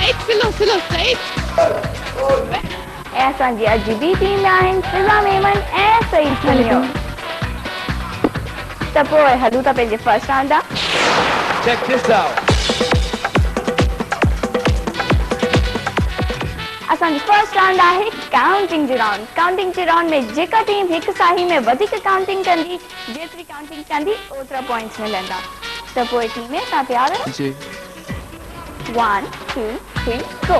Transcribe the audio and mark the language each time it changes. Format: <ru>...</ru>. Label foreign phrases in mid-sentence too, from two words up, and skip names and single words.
<sd>स्लो सही ऐसा जी अजीबी टीम आहिनि फिज़ा मेमन ऐं सईद सुनियो त पोइ हलूं था पंहिंजे</sd> <en>first round</en> <sd>ॾांहुं</sd> <en>Check this out.</en> <sd>असांजी</sd> <en>first round</en> <sd>आहे काउंटिंग जो राउंड काउंटिंग जे राउंड में जेका टीम हिकु साही में वधीक काउंटिंग कंदी जेतिरी काउंटिंग कंदी ओतिरा पॉइंट्स मिलंदा त पोइ टीम में तव्हां तयार आहियो जी</sd> <en>1 2 3 गो</en>